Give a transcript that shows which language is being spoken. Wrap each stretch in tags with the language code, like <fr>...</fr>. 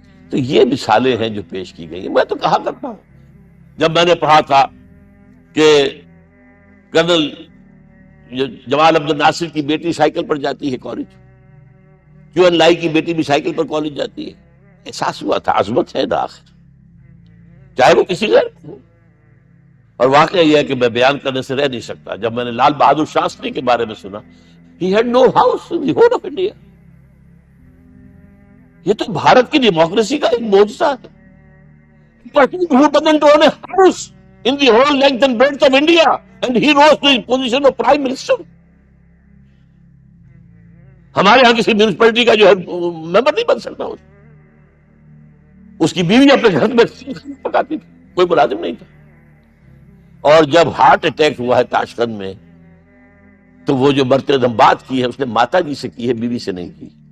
<ur>تو یہ مثالیں ہیں جو پیش کی گئی ہیں. میں تو کہا کرتا ہوں, جب میں نے پڑھا تھا کہ کرنل جمال عبد الناصر کی بیٹی سائیکل پر جاتی ہے کالج, کیو این لائی کی بیٹی بھی سائیکل پر کالج جاتی ہے, احساس ہوا تھا عظمت ہے نا آخر, چاہے وہ کسی غیر ہو. اور واقعہ یہ ہے کہ میں بیان کرنے سے رہ نہیں سکتا. جب میں نے لال بہادر شاستری کے بارے میں سنا,</ur> <en>he had no house in the whole of India.</en> <ur>یہ تو بھارت کی ڈیموکریسی کا ایک معجزہ ہے.</ur> <en>But who doesn't own a house in the whole length and breadth of India, and he rose to his position of prime minister.</en> <ur>ہمارے ہاں کسی میونسپلٹی کا جو ہے ممبر نہیں بن سکتا. اس کی بیوی اپنے گھر میں پکاتی تھی, کوئی ملازم نہیں تھا. اور جب ہارٹ اٹیک ہوا ہے تاشقند میں, تو وہ جو مرتے دم بات کی ہے اس نے ماتا جی سے کی ہے, بیوی سے نہیں کی.</ur>